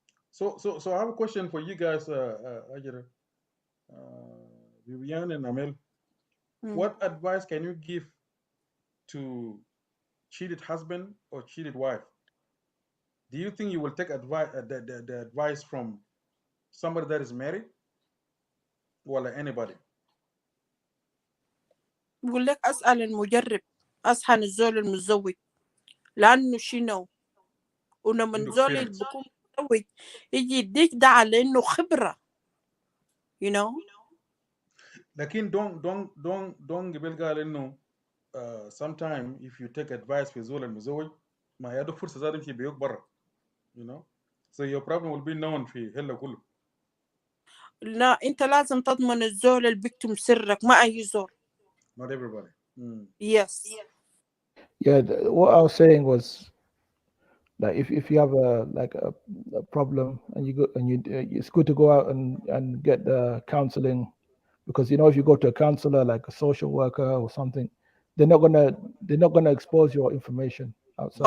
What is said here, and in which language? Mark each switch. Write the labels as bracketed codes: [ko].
[en] So I have a question for you guys, Ajira, Vivian and Amel. What advice can you give to cheated husband or cheated wife? Do you think you will take advice the advice from somebody that is married or anybody? [ar] بقول لك أسأل المجرب، أسأل الزول المتزوج، لأنه شنو ولما الزول اللي بيكون متزوج يجي يديك ده على إنه خبرة لكن [en] don't [ar] قبل قال إنه [en] sometime if you take advice [ar] في زول المتزوج ما يدو فرصة زاد يمشي بيوك برا [en] so your problem will be known [ar] في هلا كله. لا أنت لازم تضمن الزول اللي بيكتم سرك، ما أي زول [en] Not everybody. Yes. Yeah, what I was saying was that if you have a problem and you go and it's good to go out and get the counseling, because if you go to a counselor like a social worker or something, they're not gonna expose your information outside.